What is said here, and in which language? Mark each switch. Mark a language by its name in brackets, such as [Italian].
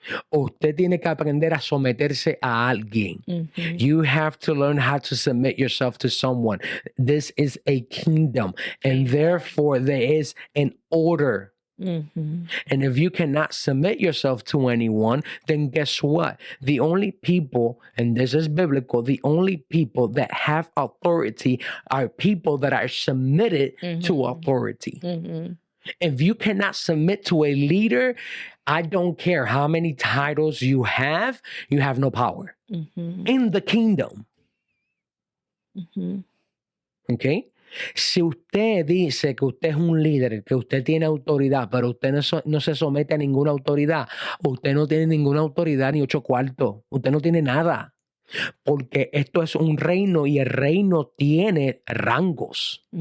[Spanish] Usted tiene que aprender a someterse a alguien. [English] You have to learn how to submit yourself to someone. This is a kingdom, and therefore there is an order. And if you cannot submit yourself to anyone, then guess what? The only people, and this is biblical, the only people that have authority are people that are submitted to authority. If you cannot submit to a leader, I don't care how many titles you have no power in the kingdom. Okay? [Spanish] Si usted dice que usted es un líder, que usted tiene autoridad, pero usted no se somete a ninguna autoridad, usted no tiene ninguna autoridad ni 8 cuartos, usted no tiene nada, porque esto es un reino y el reino tiene rangos.